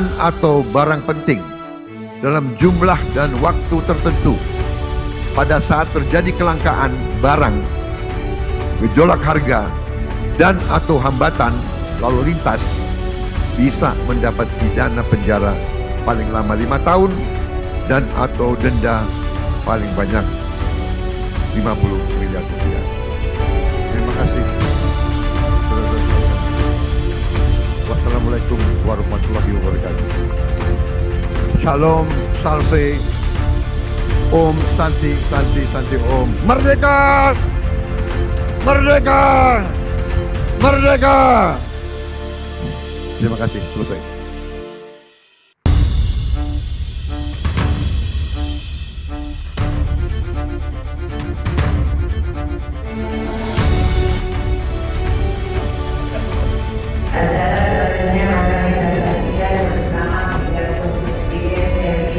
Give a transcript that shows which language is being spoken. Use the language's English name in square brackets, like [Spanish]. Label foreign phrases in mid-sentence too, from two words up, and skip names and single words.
[Indonesian] atau barang penting dalam jumlah dan waktu tertentu pada saat terjadi kelangkaan barang, gejolak harga, dan atau hambatan lalu lintas bisa mendapat pidana penjara paling lama 5 tahun dan atau denda paling banyak 50 miliar rupiah. Terima kasih. [Arabic] والسلام عليكم ورحمة الله وبركاته. [Indonesian] Shalom, [Sanskrit] salve, ॐ शान्ति शान्ति शान्ति ॐ. [Indonesian] Merdeka! Merdeka! Merdeka! Terima kasih, selesai. Acara selanjutnya akan kita saksikan bersama pidato Presiden RI